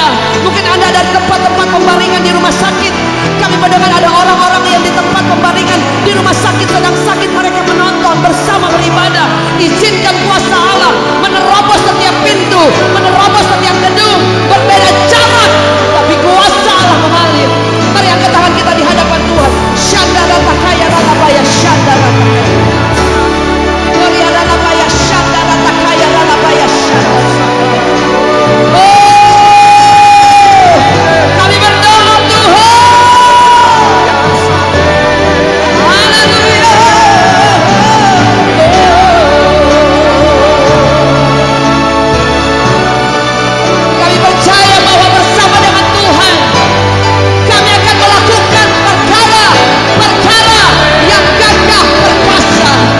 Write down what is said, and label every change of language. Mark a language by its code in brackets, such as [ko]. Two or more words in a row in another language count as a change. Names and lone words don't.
[id] Mungkin Anda ada di tempat-tempat pembaringan di rumah sakit. Kami mendengar ada orang-orang yang di tempat pembaringan di rumah sakit sedang sakit, mereka menonton bersama beribadah. Izinkan kuasa Allah menerobos setiap pintu, menerobos setiap gedung. Berbeda jarak, tapi kuasa Allah mengalir. Mari angkat tangan kita di hadapan Tuhan. Syandara takaya ralabaya, syandara Gloria ralabaya, syandara takaya ralabaya, syandara. Oh, kami berdoa Tuhan. Haleluya. Kami percaya bahwa bersama dengan Tuhan kami akan melakukan perkara yang gagah perkasa.